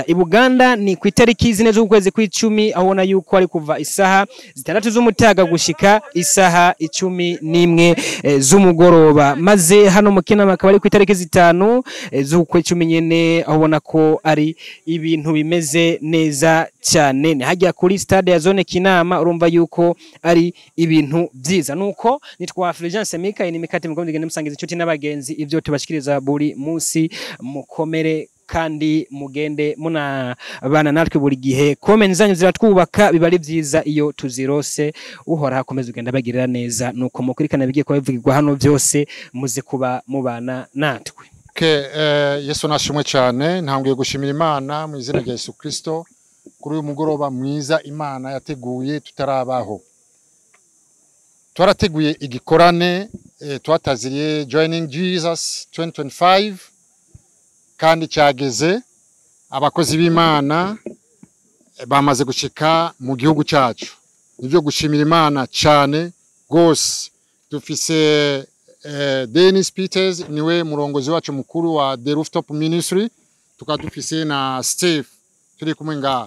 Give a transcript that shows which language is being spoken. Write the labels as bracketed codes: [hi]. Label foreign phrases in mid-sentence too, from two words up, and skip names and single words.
[rn] Ibuganda ni ku itariki zine z'ukwezi kw'icumi, abona yuko ari kuva isaha 6 z'umutaga gushika isaha 11 z'umugoroba, maze hano mu Kinama akaba ari ku itariki 5 z'ukwezi nyene, abona ko ari ibintu bimeze neza cyane. Ni hajya kuri stade ya zone Kinama, urumva yuko ari ibintu byiza. Nuko nitwa Fulgence Mika, ni Mika mugombe musangiza inshuti n'abagenzi ibyo tubashikiriza buri munsi. Mukomere kandi mugende muna bana natwe buri gihe. Comment zanyu ziratwubaka, biba ari byiza iyo tuzirose. Uhora hakomeza ugenda bagirira neza, nuko mukurikana bigiye ko bivugirwa hano byose muze kuba mubana natwe. Yesu nashimwe cyane, ntangiye gushimira Imana mu izina rya Yesu Kristo kuri uyu mugoroba mwiza Imana yateguye tutarabaho. Twarateguye igikorane twataziriye Joining Jesus 2025 kandi cyageze. Abakozi b'Imana bamaze gushika mu gihugu cyacu, nivyo gushimira Imana cyane gose. Dufise Dennis Peters, niwe murongozi wacu mukuru wa The Rooftop Ministry, tukadufise na Steve turi kumwe ngaha.